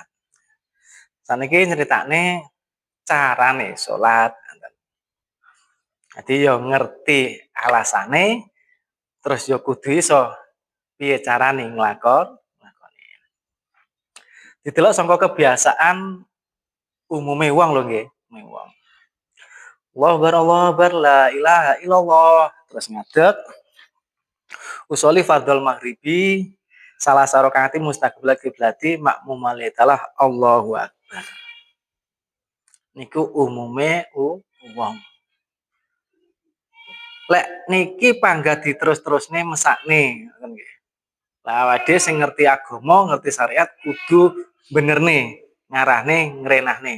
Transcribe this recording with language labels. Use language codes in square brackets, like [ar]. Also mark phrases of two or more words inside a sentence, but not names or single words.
[jv] Saniki nyeritakne carane salat. Jadi yo ngerti alasane terus yo kudu iso piye carane nglakoni. Didelok sangka kebiasaan umume wong lho nggih, wong. [ar] الله أكبر لا إله إلا الله. [jv] Terus ngadeg. [ar] أصلي فرض المغرب ثلاث ركعات مستقبل القبلة مأموما لله تعالى الله أكبر. [jv] Niku umume wong. Lek niki panggah diterus-terusne mesakne ngoten nggih. Lah awake sing ngerti agama, ngerti syariat kudu benerne, ngarahne, ngrenahne.